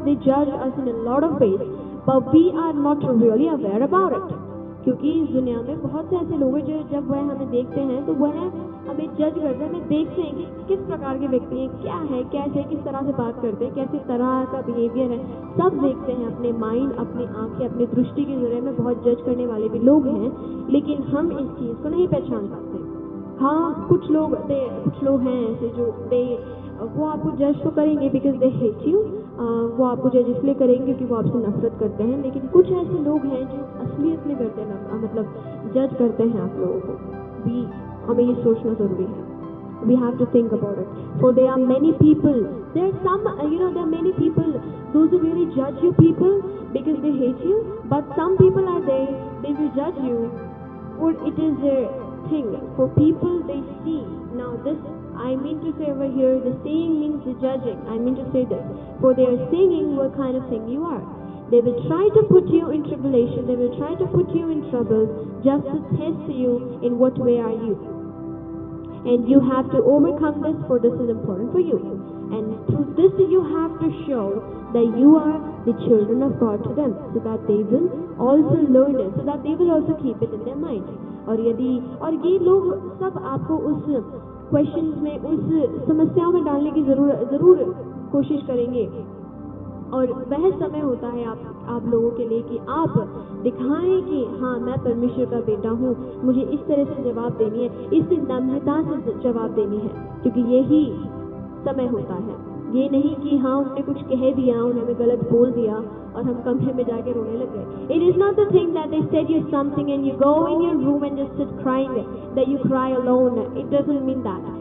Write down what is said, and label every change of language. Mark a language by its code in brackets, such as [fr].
[en] They judge us in a lot of ways, but we are not really aware about it. [hi] क्योंकि इस दुनिया में बहुत से ऐसे लोग हैं जो जब वह हमें देखते हैं तो वह हमें जज करते हैं, हमें देखते हैं कि किस प्रकार के व्यक्ति हैं, क्या है, कैसे, किस तरह से बात करते हैं, कैसे तरह का बिहेवियर है, सब देखते हैं. अपने माइंड, अपनी आंखें, अपनी दृष्टि के जरिए में बहुत जज करने वाले भी लोग हैं, लेकिन हम इस चीज़ को नहीं पहचान पाते. हाँ, कुछ लोग हैं ऐसे जो वो आपको जज तो करेंगे [en] Because they hate you. [hi] वो आपको जज इसलिए करेंगे क्योंकि वो आपसे नफरत करते हैं. लेकिन कुछ ऐसे लोग हैं जो असलियत में करते हैं, मतलब जज करते हैं आप लोगों को. हमें ये सोचना ज़रूरी है. [en] We have to think about it. For there are many people. There are many people. Those who really judge you people because they hate you. But some people are there. They will judge you. For it is their thing. For people they see. Now this I mean to say over here, the seeing means the judging. I mean to say this. For they are seeing what kind of thing you are. They will try to put you in tribulation. They will try to put you in trouble just to test you in what way are you. And you have to overcome this, for this is important for you. And through this you have to show that you are the children of God to them, so that they will also learn it, so that they will also keep it in their mind. [hi] और ये लोग सब आपको उस questions में, उस समस्याओं में डालने की ज़रूर कोशिश करेंगे. और वह समय होता है आप लोगों के लिए कि आप दिखाएं कि हाँ, मैं परमेश्वर का बेटा हूँ, मुझे इस तरह से जवाब देनी है, इस नम्रता से जवाब देनी है, क्योंकि यही समय होता है. ये नहीं कि हाँ उन्होंने कुछ कह दिया, उन्होंने गलत बोल दिया और हम कमरे में जाके रोने लग गए. [en] It is not the thing that they said you something and you go in your room and just sit crying, that you cry alone. It doesn't mean that.